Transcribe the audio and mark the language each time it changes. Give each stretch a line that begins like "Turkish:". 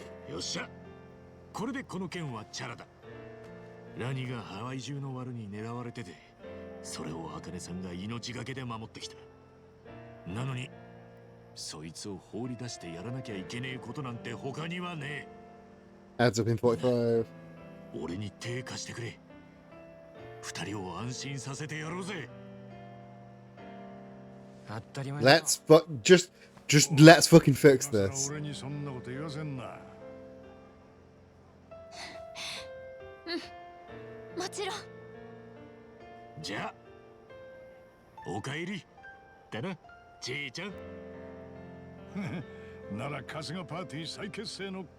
Japanese: よっしゃ、これでこの件はチャラだ。ラニがハワイ中のワルに狙われてて、それを茜さんが命がけで守ってきた。なのにそいつを放り出してやらなきゃいけねえことなんて他にはねえ。
English: Adds up in 45.
Japanese: 俺に手貸してくれ。二人を安心させてやろうぜ。当たり前だ。
English: Let's just let's fucking fix this.
Japanese: 俺にそんなこと言わせんな。うん、もちろん。じゃあおかえりだな、ちいちゃん。なら春日パーティー再結成の